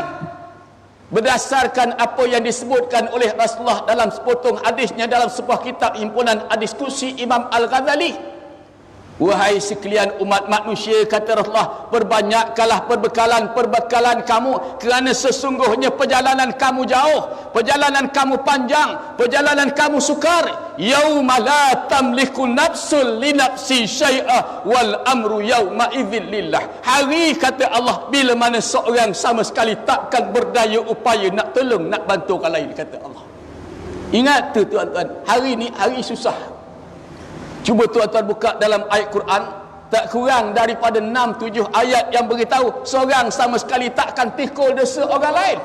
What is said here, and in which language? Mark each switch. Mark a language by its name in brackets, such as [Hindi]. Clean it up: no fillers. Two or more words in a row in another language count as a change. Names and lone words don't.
[Malay] Berdasarkan apa yang disebutkan oleh Rasulullah dalam sepotong hadisnya dalam sebuah kitab himpunan diskusi Imam Al-Ghazali. Wahai sekalian umat manusia, kata Rasulullah, perbanyakkanlah perbekalan kamu, kerana sesungguhnya perjalanan kamu jauh, perjalanan kamu panjang, perjalanan kamu sukar. [Arabic] يوم لا تملك نفس لنفس شيئا والأمر يومئذ لله. [Malay] Hari, kata Allah, bila mana seorang sama sekali takkan berdaya upaya nak tolong, nak bantu orang lain, kata Allah. Ingat tu tuan-tuan, hari ni hari susah. Cuba tuan-tuan buka dalam ayat Quran, tak kurang daripada 6-7 ayat yang beritahu seorang sama sekali takkan pikul dosa orang lain.